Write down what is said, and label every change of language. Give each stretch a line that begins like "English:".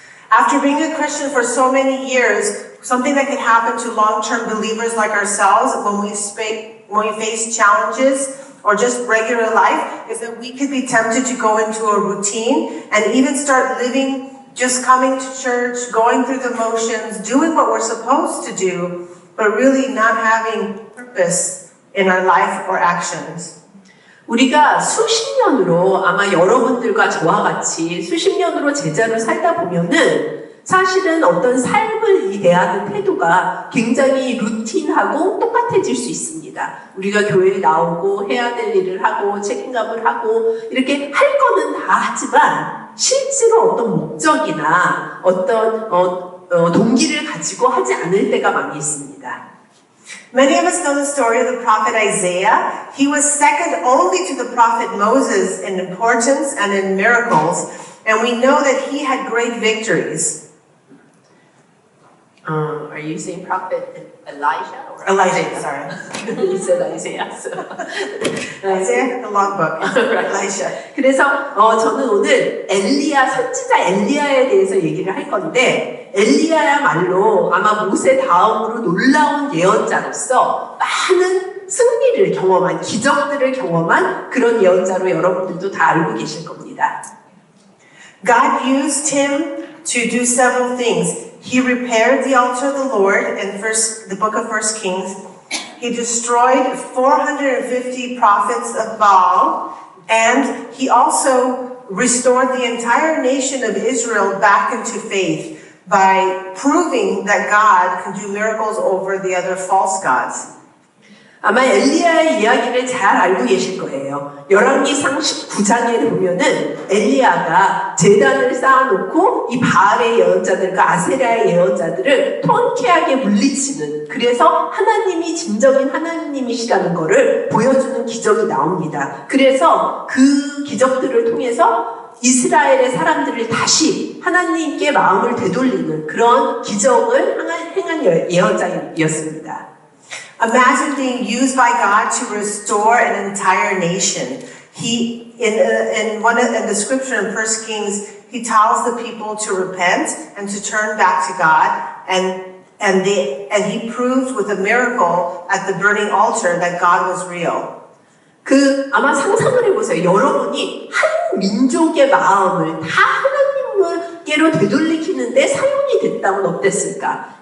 English: After being a Christian for so many years, something that can happen to long-term believers like ourselves when we face challenges or just regular life is that we could be tempted to go into a routine and even start living, just coming to church, going through the motions, doing what we're supposed to do, but really not having purpose in our life or actions.
Korean: 우리가 수십 년으로 아마 여러분들과 저와 같이 수십 년으로 제자로 살다 보면은 사실은 어떤 삶을 대하는 태도가 굉장히 루틴하고 똑같아질 수 있습니다. 우리가 교회에 나오고 해야 될 일을 하고 책임감을 하고 이렇게 할 거는 다 하지만 실제로 어떤 목적이나 어떤 동기를 가지고 하지 않을 때가 많이 있습니다.
English: Many of us know the story of the prophet Isaiah. He was second only to the prophet Moses in importance and in miracles, and we know that he had great victories. Are you saying prophet Elijah? Or Elijah, sorry. You said Isaiah. So. Isaiah, the logbook. Elijah.
Korean: 그래서 저는 오늘 선지자 엘리야에 대해서 얘기를 할 건데, 엘리야야말로 아마 모세 다음으로 놀라운 예언자로서 많은 승리를 경험한, 기적들을 경험한 그런 예언자로 여러분들도 다 알고 계실 겁니다.
English: God used him to do several things. He repaired the altar of the Lord in the book of 1 Kings. He destroyed 450 prophets of Baal, and he also restored the entire nation of Israel back into faith by proving that God can do miracles over the other false gods.
Korean: 아마 엘리야의 이야기를 잘 알고 계실 거예요. 열왕기상 19장에 보면은 엘리야가 제단을 쌓아놓고 이 바알의 예언자들과 아세라의 예언자들을 통쾌하게 물리치는, 그래서 하나님이 진정인 하나님이시라는 것을 보여주는 기적이 나옵니다. 그래서 그 기적들을 통해서 이스라엘의 사람들을 다시 하나님께 마음을 되돌리는 그런 기적을 행한 예언자였습니다.
English: Imagine being used by God to restore an entire nation. In the scripture in 1 Kings, he tells the people to repent and to turn back to God, and he proved with a miracle at the burning altar that God was real.
Korean: 아마 상상을 해보세요. 여러분이 한 민족의 마음을 다 하나님께로 되돌리키는데 사용이 됐다면 어땠을까?